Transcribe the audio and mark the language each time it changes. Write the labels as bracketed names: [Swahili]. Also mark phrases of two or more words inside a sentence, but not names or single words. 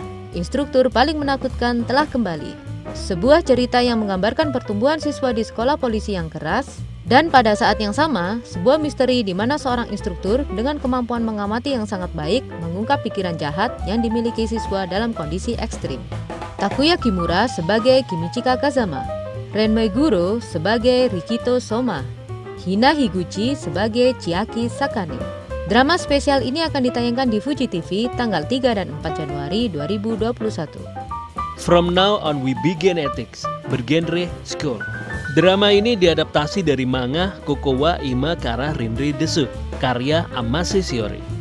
[Indonesian] Instruktur paling menakutkan telah kembali. Sebuah cerita yang menggambarkan pertumbuhan siswa di sekolah polisi yang keras, dan pada saat yang sama, sebuah misteri di mana seorang instruktur dengan kemampuan mengamati yang sangat baik mengungkap pikiran jahat yang dimiliki siswa dalam kondisi ekstrim. Takuya Kimura sebagai Kimichika Kazama, Ren Meguro sebagai Rikito Soma, Hina Higuchi sebagai Chiaki Sakane. Drama spesial ini akan ditayangkan di Fuji TV tanggal 3 dan 4 Januari 2021. From Now On We Begin Ethics bergenre school. Drama ini diadaptasi dari manga Kokowa Ima Kara Rinri Desu karya Amase Shiori.